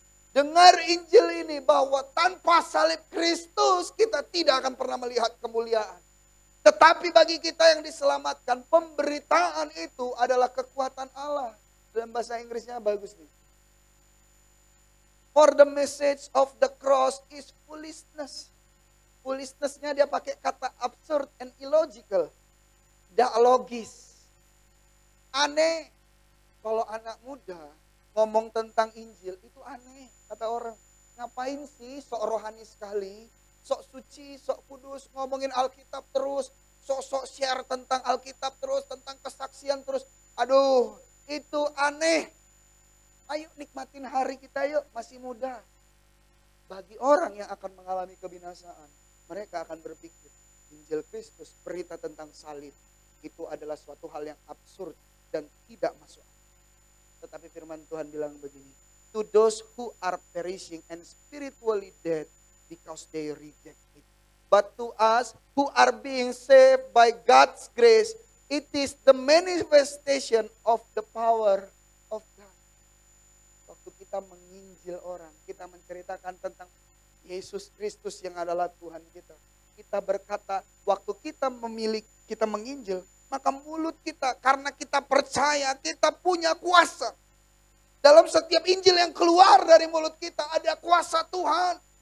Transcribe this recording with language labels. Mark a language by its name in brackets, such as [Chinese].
[Indonesian] Dengar Injil ini bahwa tanpa salib Kristus kita tidak akan pernah melihat kemuliaan. Tetapi bagi kita yang diselamatkan, pemberitaan itu adalah kekuatan Allah. Dalam bahasa Inggrisnya bagus nih. [English] For the message of the cross is foolishness. [Indonesian] Foolishness-nya dia pakai kata [English] absurd and illogical. [Indonesian] Tidak logis. Aneh. Kalau anak muda ngomong tentang Injil itu aneh. Kata orang, ngapain sih sok rohani sekali, sok suci, sok kudus, ngomongin Alkitab terus, sok-sok share tentang Alkitab terus, tentang kesaksian terus. Aduh, itu aneh. Ayo nikmatin hari kita yuk, masih muda. Bagi orang yang akan mengalami kebinasaan, mereka akan berpikir, Injil Kristus, berita tentang salib, itu adalah suatu hal yang absurd dan tidak masuk akal. Tetapi firman Tuhan bilang begini, [English] to those who are perishing and spiritually dead because they reject it. But to us who are being saved by God's grace, it is the manifestation of the power of God. [Indonesian] Waktu kita menginjil orang, kita menceritakan tentang Yesus Kristus yang adalah Tuhan kita. Kita berkata, waktu kita memilih, kita menginjil, maka mulut kita, karena kita percaya, kita punya kuasa. Dalam setiap Injil yang keluar dari mulut kita ada kuasa Tuhan.